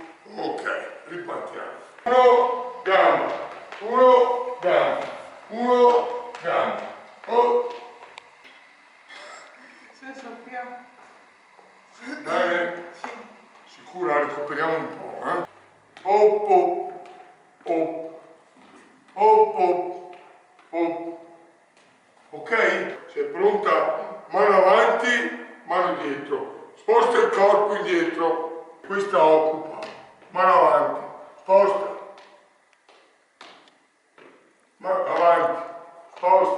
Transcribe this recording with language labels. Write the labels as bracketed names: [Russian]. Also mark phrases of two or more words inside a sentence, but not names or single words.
[Italian] Ok, ripartiamo. Uno, gamba. Oh. Senza piano. Bene? Sì. Sicura, recuperiamo un po', eh? Op, op, op, op, op, op. Ok? Sei pronta? Mano avanti, mano dietro. Sposta il corpo indietro. Questa occupa. Mano avanti. Sposta. Mano avanti. Sposta.